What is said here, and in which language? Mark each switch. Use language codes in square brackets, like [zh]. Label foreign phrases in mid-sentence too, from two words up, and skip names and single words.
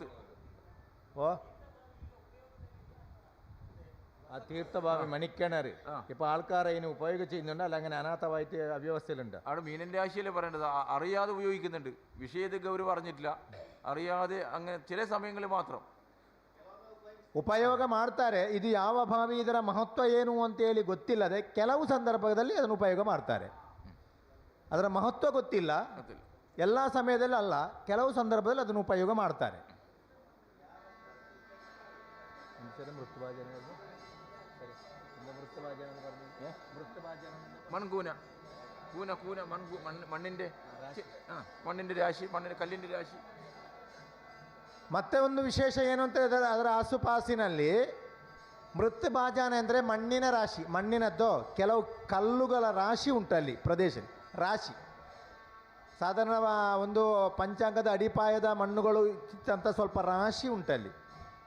[ml] ഓ, ആ തീർത്ഥഭാവി മണിക്കിണർ ഇപ്പോൾ ആൾക്കാർ അതിന് ഉപയോഗിക്കുന്നുണ്ട്, അല്ല അങ്ങനെ അനാഥമായിട്ട് അവ്യവസ്ഥയിലുണ്ട്. അവിടെ മീനൻ രാശിയല്ലേ പറയേണ്ടത്, അറിയാതെ ഉപയോഗിക്കുന്നുണ്ട്. വിഷയത്തെ ഗൗരവം അറിഞ്ഞിട്ടില്ല, അറിയാതെ അങ്ങനെ ചില സമയങ്ങളിൽ മാത്രം [kn] ಉಪಯೋಗ ಮಾಡ್ತಾರೆ. ಇದು ಯಾವ ಭಾವಿ, ಇದರ ಮಹತ್ವ ಏನು ಅಂತೇಳಿ ಗೊತ್ತಿಲ್ಲದೆ ಕೆಲವು ಸಂದರ್ಭದಲ್ಲಿ ಅದನ್ನು ಉಪಯೋಗ ಮಾಡ್ತಾರೆ. ಅದರ ಮಹತ್ವ ಗೊತ್ತಿಲ್ಲ, ಎಲ್ಲ ಸಮಯದಲ್ಲಿ ಅಲ್ಲ, ಕೆಲವು ಸಂದರ್ಭದಲ್ಲಿ ಅದನ್ನು ಉಪಯೋಗ ಮಾಡ್ತಾರೆ. [ml] മൺകൂന കൂന കൂന മണ്ണിൻ്റെ രാശി, കല്ലിൻ്റെ രാശി. [kn] ಮತ್ತೆ ಒಂದು ವಿಶೇಷ ಏನು ಅಂತ ಹೇಳಿದ್ರೆ, ಅದರ ಆಸುಪಾಸಿನಲ್ಲಿ ಮೃತ್ ಬಾಜಾನ ಅಂದರೆ ಮಣ್ಣಿನ ರಾಶಿ, ಮಣ್ಣಿನದ್ದು ಕೆಲವು ಕಲ್ಲುಗಳ ರಾಶಿ ಉಂಟಲ್ಲಿ ಪ್ರದೇಶ ರಾಶಿ. ಸಾಧಾರಣ ಒಂದು ಪಂಚಾಂಗದ ಅಡಿಪಾಯದ ಮಣ್ಣುಗಳು ಅಂತ ಸ್ವಲ್ಪ ರಾಶಿ ಉಂಟಲ್ಲಿ.